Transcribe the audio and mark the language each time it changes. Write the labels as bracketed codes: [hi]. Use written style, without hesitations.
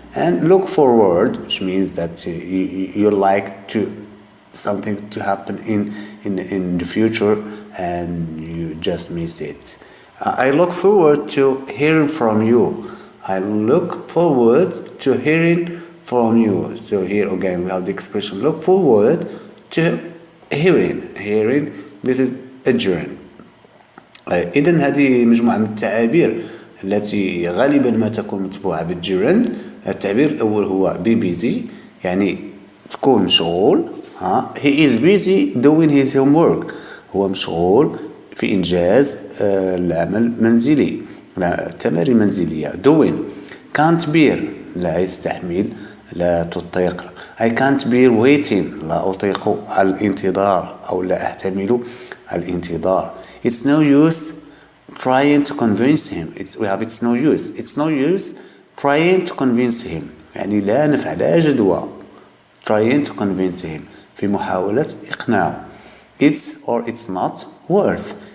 [en] And look forward, which means that you like to something to happen in the future and you just miss it. I look forward to hearing from you. I look forward to hearing from you. So here again we have the expression look forward to hearing. Hearing, this is a gerund. [ar] إذن هذه مجموعة من التعابير التي غالبا ما تكون متبوعة بالجيرند. التعبير الأول هو [en] be busy، [ar] يعني تكون مشغول. [en] He is busy doing his homework. [ar] هو مشغول في إنجاز العمل المنزلي، التمارين المنزلية. [en] doing. can't bear، [ar] لا يستحمل، لا تطيق. [en] I can't bear waiting، [ar] لا أطيق الانتظار أو لا أحتمل الانتظار. [en] It's no use trying to convince him. It's no use. It's no use trying to convince him. [ar] يعني لا نفع لا جدوى. [en] Trying to convince him. [ar] في محاولة إقناعه. [en] It's or it's not worth.